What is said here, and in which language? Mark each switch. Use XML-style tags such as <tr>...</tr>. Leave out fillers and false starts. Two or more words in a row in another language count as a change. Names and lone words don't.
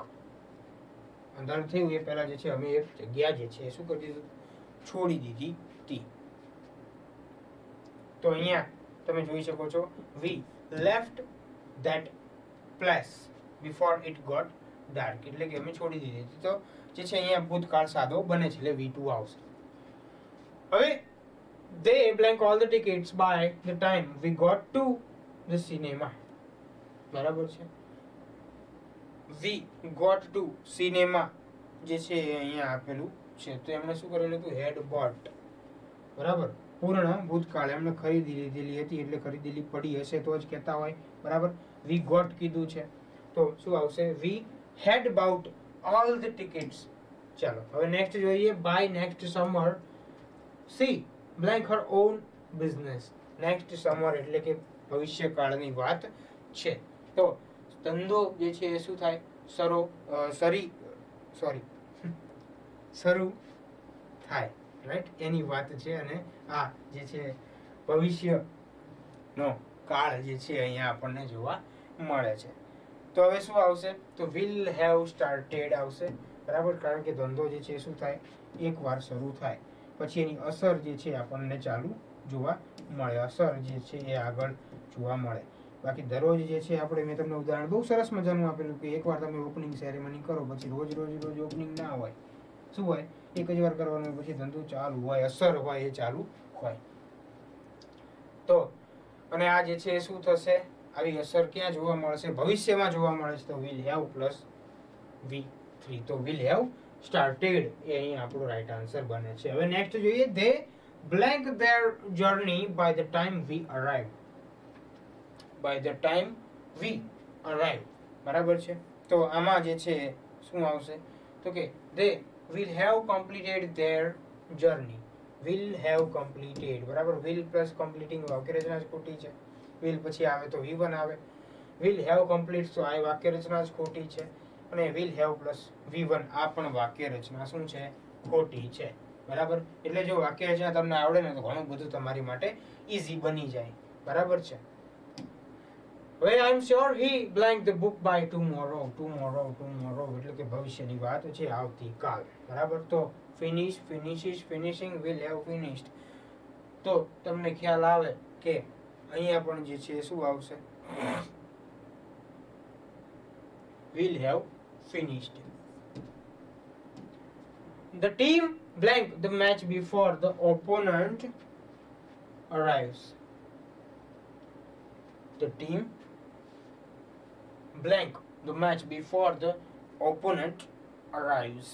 <gu>અંધારું થયું એ પહેલા જે છે અમે એ જગ્યા જે છે શું કરી દીધું, છોડી દીધી હતી. તો અહીંયા તમે જોઈ શકો છો</gu> <en>we left that place before it got dark,</en> <gu>એટલે કે અમે છોડી દીધી હતી. તો જે છે અહીંયા ભૂતકાળ સાદો બને છે એટલે V2 આવશે.</gu> <en>હવે they blank all the tickets by the time we got to the cinema.</en> <gu>બરાબર છે,</gu> <en>we got to cinema</en> <gu>જે છે અહીંયા આપેલું છે. તો એમણે શું કરેલું હતું,</gu> <en>had bought.</en> <gu>બરાબર, પૂર્ણ ભૂતકાળ, એમણે ખરીદી લીધેલી હતી એટલે ખરીદેલી પડી હશે તો જ કહેતા હોય. બરાબર,</gu> <en>we got</en> <gu>કીધું છે તો શું આવશે,</gu> <en>we had bought all the tickets.</en> <gu>ચાલો હવે નેક્સ્ટ જોઈએ,</gu> <en>by next summer she blank her own business. next summer</en> <gu>એટલે કે ભવિષ્યકાળની વાત છે. તો ધંધો જે છે એ શું થાય, શરૂ થાય, રાઈટ, એની વાત છે. અને આ જે છે ભવિષ્યનો કાળ જે છે અહીંયા આપણને જોવા મળે છે. તો હવે શું આવશે, તો</gu> <en>will have started</en> <gu>આવશે. બરાબર, કારણ કે ધંધો જે છે શું થાય, એકવાર શરૂ થાય પછી એની અસર જે છે આપણને ચાલુ જોવા મળે, અસર જે છે એ આગળ જોવા મળે. બાકી દરરોજ જે છે આપણે, મેં તમને ઉદાહરણ બહુ સરસ મજાનું આપેલું કે એકવાર તમે ઓપનિંગ સેરેમની કરો પછી રોજ ઓપનિંગ ના હોય, શું હોય, એક જ વાર કરવાનું પછી ધંધો ચાલુ હોય, અસર હોય એ ચાલુ હોય. તો અને આ જે છે શું થશે, આવી અસર ક્યાં જોવા મળશે, ભવિષ્યમાં જોવા મળે છે. તો</gu> <en>will have</en> <gu>પ્લસ V3, તો</gu> <en>will have started</en> <gu>એ અહીં આપણો રાઈટ આન્સર બને છે. હવે નેક્સ્ટ જોઈએ,</gu> <en>they blank their journey by the time we arrive.</en> <gu>બરાબર છે, તો આમાં જે છે શું આવશે, તો કે</gu> <en>they will have completed their journey.</en> <gu>બરાબર, will પ્લસ કમ્પ્લીટિંગ વાક્ય રચના જ ખોટી છે. will પછી આવે તો V1 આવે.</gu> <en>will have complete</en> <gu>તો આ વાક્ય રચના જ ખોટી છે. અને</gu> <en>will have</en> <gu>પ્લસ V1 આ પણ વાક્ય રચના શું છે, ખોટી છે. બરાબર, એટલે જો વાક્ય રચના તમને આવડે ને તો ઘણું બધું તમારી માટે ઈઝી બની જાય. બરાબર છે.</gu> <en>હવે I am sure he blank the book by tomorrow</en> <gu>એટલે કે ભવિષ્યની વાત છે, આવતીકાલ. બરાબર, તો</gu> <en>ફિનિશિંગ, will have finished.</en> <gu>તો તમને ખ્યાલ આવે કે અહીંયા પણ જે છે શું આવશે,</gu> <en>will have finished. The team blank the match before the opponent arrives. The team blank the match before the opponent arrives.</en>